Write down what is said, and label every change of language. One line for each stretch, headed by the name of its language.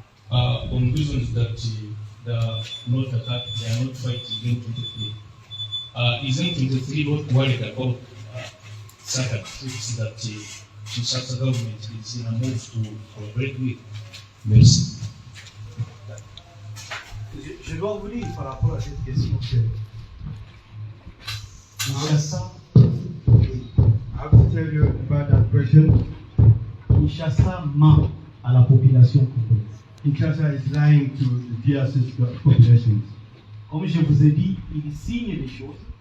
English: On reasons that they are not attacked, they are not fighting M23. Is M23 not worried about certain troops that the Kinshasa government is in a move to collaborate with?
French: Merci. Je dois vous dire par rapport à cette question que Kinshasa,
English: I have to tell you about that question.
French: Kinshasa ment à la population congolaise.
English: Kinshasa is lying to the DRC population.
French: Comme je vous ai dit, il signe des choses.